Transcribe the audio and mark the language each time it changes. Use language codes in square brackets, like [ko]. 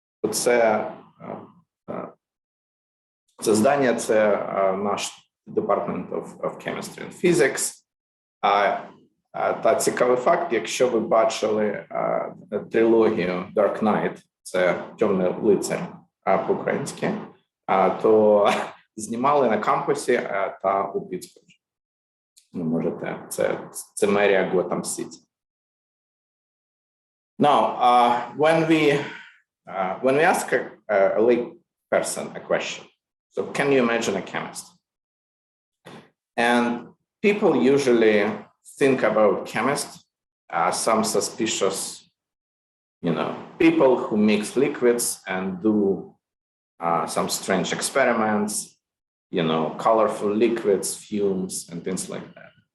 [uk] Це здання – це наш Department of Chemistry and Physics. Та цікавий факт, якщо ви бачили трилогію Dark Knight, це «Темний лицар» по-українськи, то знімали на кампусі та у Піттсбурзі. Ви можете, це мерія Готэм Сіті. [en] Now, when we ask a lay person a question, so can you imagine a chemist? And people usually think about chemists, some suspicious, people who mix liquids and do some strange experiments, colorful liquids, fumes, and things like that.